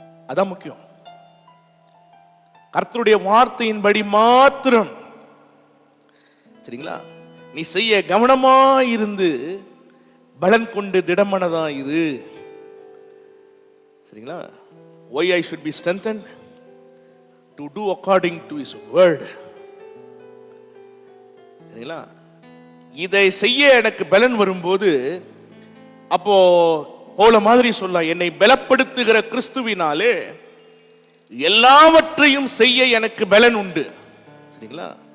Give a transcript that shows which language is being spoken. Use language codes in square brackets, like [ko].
[ta] அதான் முக்கியம். கர்த்தருடைய வார்த்தையின்படி மாத்திரம் சரிங்களா நீ செய்ய கவனமா இருந்து பலன் கொண்டு திடமனதா இரு. சரிங்களா? [en] why I should be strengthened to do according to his word. [ta] சரிங்களா? இதை செய்ய எனக்கு பலன் வரும்போது அப்போ போல மாதிரி சொல்ல, என்னை பலப்படுத்துகிற கிறிஸ்துவினாலே எல்லாவற்றையும் செய்ய எனக்கு பலன் உண்டு. சரிங்களா?